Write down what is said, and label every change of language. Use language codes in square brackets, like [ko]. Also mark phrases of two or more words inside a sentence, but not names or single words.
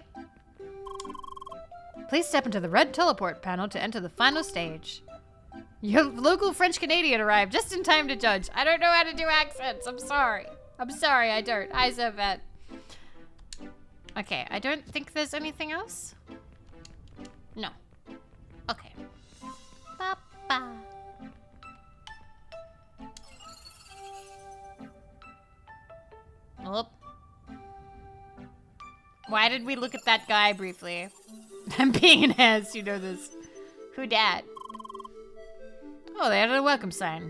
[en] Please step into the red teleport panel to enter the final stage. Your local French Canadian arrived just in time to judge. I don't know how to do accents. I'm sorry. I'm sorry, I don't. I said that. Okay, I don't think there's anything else. No. Okay. Ba-ba. Oh. Why did we look at that guy briefly? I'm being an ass, you know this. Who dat? Oh, they added a welcome sign.